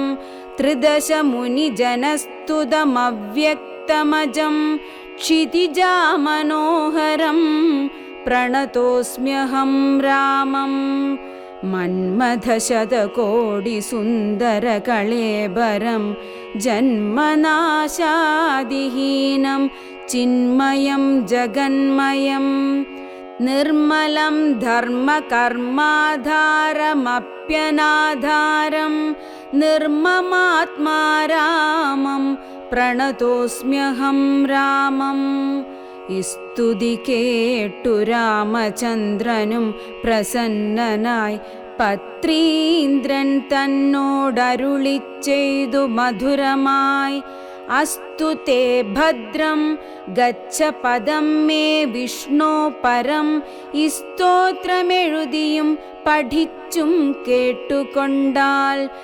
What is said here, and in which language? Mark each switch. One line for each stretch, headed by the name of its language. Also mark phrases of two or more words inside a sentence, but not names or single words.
Sanskrit: त्रिदशमुनिजनस्तुतमव्यक्तमजं क्षितिजामनोहरं प्रणतोऽस्म्यहं रामम् मन्मथशतकोटिसुन्दरकळेबरं जन्मनाशादिहीनं चिन्मयं जगन्मयं निर्मलं धर्मकर्माधारमप्यनाधारं निर्ममात्मा रामं प्रणतोऽस्म्यहं रामम्
Malayalam: സ്തുതി കേട്ടു രാമചന്ദ്രനും പ്രസന്നനായി പത്രീന്ദ്രൻ തന്നോടരുളിച്ചെയ്തു മധുരമായി
Sanskrit: അസ്തു തേ ഭദ്രം ഗച്ഛ പദം മേ വിഷ്ണോ പരം
Malayalam: ഈ സ്തോത്രമെഴുതിയും പഠിച്ചും കേട്ടുകൊണ്ടാൽ